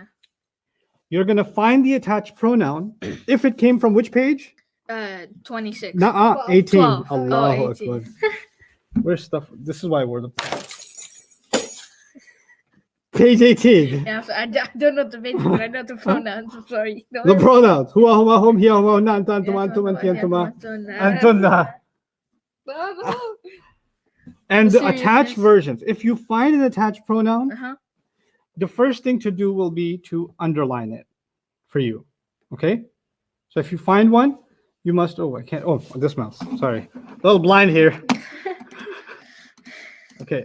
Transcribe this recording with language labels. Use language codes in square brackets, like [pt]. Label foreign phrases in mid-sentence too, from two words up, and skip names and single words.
[en] You're going to find the attached pronoun if it came from which page? 26. Nuh-uh, 18. 12. Oh, Allahu 18. Akbar. Where's stuff? This is why we're the page 18. Yeah, so I don't know the basics, but I know the pronouns. I'm sorry. No, The pronouns. [ar] هو هما هم هي هما, هن أنت أنتم أنتم أنت أنتما أنتن. [en] And the attached Seriousness. versions. If you find an attached pronoun, Uh-huh. the first thing to do will be to underline it for you. Okay? So if you find one, you must. Oh, I can't. Oh, this mouse. Sorry. A little blind here. Okay.